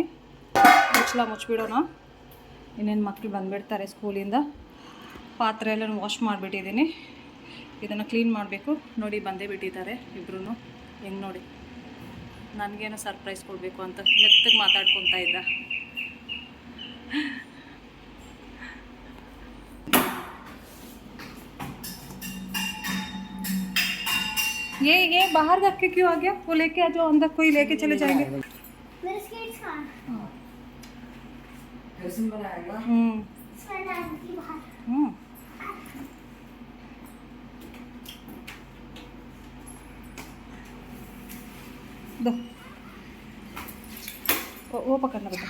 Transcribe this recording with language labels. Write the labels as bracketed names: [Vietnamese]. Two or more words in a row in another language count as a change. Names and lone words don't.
[Kannada] ಮುಚ್ಚಿಬಿಡೋಣ, ಇನ್ನೇನು ಮಕ್ಕಳು ಬಂದುಬಿಡ್ತಾರೆ ಸ್ಕೂಲಿಂದ. ಪಾತ್ರೆ ಎಲ್ಲ ವಾಶ್ ಮಾಡಿಬಿಟ್ಟಿದ್ದೀನಿ. ಇದನ್ನು ಕ್ಲೀನ್ ಮಾಡಬೇಕು. ನೋಡಿ, ಬಂದೇ ಬಿಟ್ಟಿದ್ದಾರೆ ಇಬ್ಬರೂ. ಹೆಂಗೆ ನೋಡಿ, ನನಗೇನೋ ಸರ್ಪ್ರೈಸ್ ಕೊಡಬೇಕು ಅಂತ ಮೆತ್ತಗೆ ಮಾತಾಡ್ಕೊತಾ ಇದ್ದ. [Hindi] ये बाहर रख के क्यों आ गया? वो लेके आ जाओ अंदर, कोई लेके चले जाएंगे. मेरे स्केट्स कहाँ हैं? दो वो पकड़ना बेटा.